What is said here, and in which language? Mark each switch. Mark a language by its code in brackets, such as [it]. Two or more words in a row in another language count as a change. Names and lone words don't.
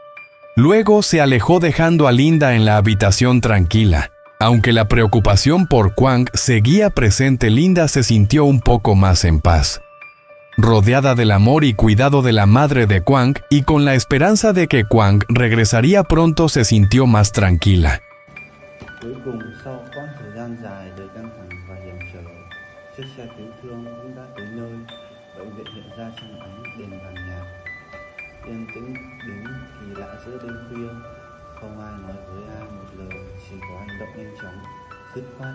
[es] Luego se alejó dejando a Linda en la habitación tranquila. Aunque la preocupación por Kwang seguía presente, Linda se sintió un poco más en paz. Rodeada del amor y cuidado de la madre de Kwang y con la esperanza de que Kwang regresaría pronto, se sintió más tranquila. [vi] Cuối cùng, sau quãng thời gian dài đầy căng thẳng và hiểm trở, chiếc xe cứu thương cũng đã tới nơi. Bệnh viện hiện ra trong ánh đèn vàng nhạt, yên tĩnh đến kỳ lạ giữa đêm khuya. Không ai nói với ai một lời, chỉ có hành động nhanh chóng, dứt khoát.